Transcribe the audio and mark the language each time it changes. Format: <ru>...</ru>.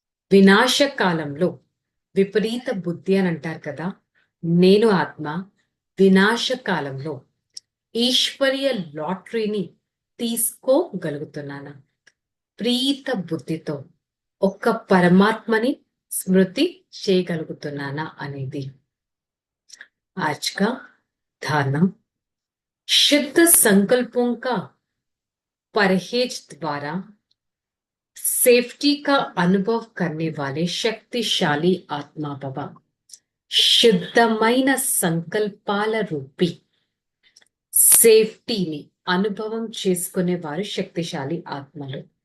<te>వినాశ కాలంలో విపరీత బుద్ధి అని అంటారు కదా, నేను ఆత్మ వినాశ కాలంలో ఈశ్వరీయ లాటరీని తీసుకోగలుగుతున్నానా, ప్రీత బుద్ధితో ఒక్క పరమాత్మని స్మృతి చేయగలుగుతున్నానా అనేది.</te> <hi>आज का धारणा: शुद्ध संकल्पों का परहेज द्वारा सेफ्टी का अनुभव करने वाले शक्तिशाली आत्मा भव.</hi> <te>శుద్ధమైన సంకల్పాల రూపి సేఫ్టీని అనుభవం చేసుకునేవారు శక్తిశాలి ఆత్మలు.</te>